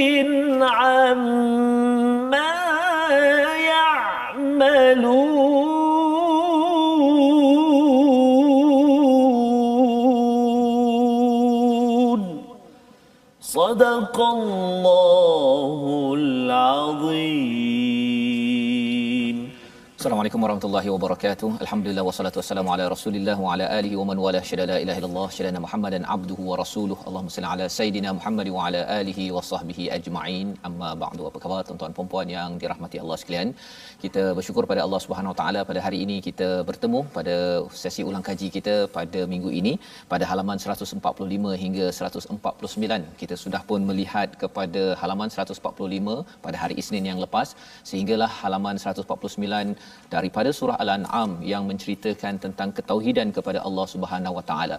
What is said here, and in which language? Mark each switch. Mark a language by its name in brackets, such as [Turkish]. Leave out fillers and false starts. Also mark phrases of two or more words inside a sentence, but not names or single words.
[Arabic] عما يعملون صدق الله العظيم. السلام عليكم ورحمة الله وبركاته. الحمد لله والصلاة والسلام على رسول الله وعلى آله ومن والاه شهد لا إله إلا الله شهد محمدا عبده ورسوله. اللهم صل على سيدنا محمد وعلى آله وصحبه أجمعين. أما بعد. [Malay] Apa khabar tuan-tuan puan-puan yang dirahmati Allah sekalian? Kita bersyukur pada Allah [Arabic] سبحانه وتعالى [Malay] pada hari ini kita bertemu pada sesi ulang kaji kita pada minggu ini pada halaman 145 hingga 149. Kita sudah pun melihat kepada halaman 145 pada hari Isnin yang lepas sehinggalah halaman 149 daripada surah Al-An'am yang menceritakan tentang ketauhidan kepada Allah [Arabic] سبحانه وتعالى.